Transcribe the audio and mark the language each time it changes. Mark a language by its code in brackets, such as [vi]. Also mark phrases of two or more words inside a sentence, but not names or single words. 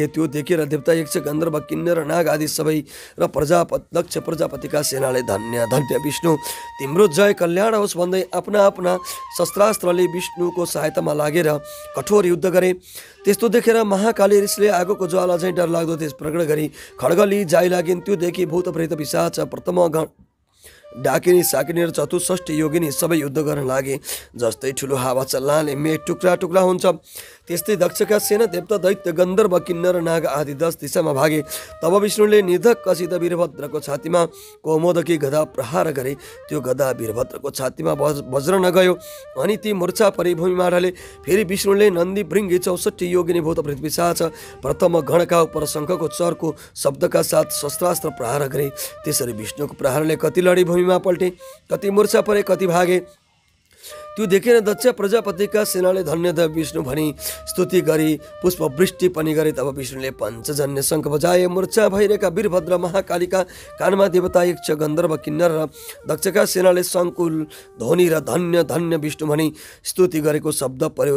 [ne] त्यो देखेर देवता यक्ष गन्धर्व किन्नर नाग आदि सबै र दक्ष प्रजापतिका सेनाले धन्य धन्य विष्णु तिम्रो जय कल्याण होस् भन्दै आफ्ना आफ्ना शस्त्रास्त्रले विष्णुको सहायतामा लागेर कठोर युद्ध गरे। त्यस्तो देखेर महाकाली ऋषिले आगोको ज्वाला चाहिँ डरलाग्दो तेज प्रकट गरी खड्गली जाइ लागिन्। त्यो देखि भूत प्रेत पिशाच प्रथम डाकिनी साकिनी र 64 योगिनी सबै युद्ध गर्न लागे। जस्तै ठुलो हावा चल्नाले मेघ टुक्रा टुक्रा हुन्छ त्यस्तै दक्षका सेना देवता दैत्य गन्धर्व किन्नर नाग आदि 10 दिशामा भागे। तब विष्णुले निर्धक्कसित वीरभद्रको छातीमा कौमोदकी गदा प्रहार गरे। त्यो गदा वीरभद्रको छातीमा वज्र नगयो अनि ती मूर्छा परि भूमिमा ढले। फेरि विष्णुले नन्दी भृङ्गी 64 योगिनी भूत प्रेत पिशाच प्रथम गणका उपर शङ्खको चरको शब्दका साथ शस्त्रास्त्र प्रहार गरे। त्यसरी विष्णुको प्रहारले कति लडी भूमिमा पल्टे, कति मूर्छा परे, कति भागे। त्यो देखेर दक्ष प्रजापतिका सेनाले धन्यवाद विष्णु भनी स्तुति गरी पुष्पवृष्टि पनि गरे। तब विष्णुले पञ्चजन्य शङ्ख बजाए। मूर्छा भइरहेका वीरभद्र महाकालीका कानमा देवता यक्ष गन्धर्व किन्नर र दक्षका सेनाले सङ्कुल ध्वनि र धन्य धन्य विष्णु भनी स्तुति गरेको शब्द पर्यो।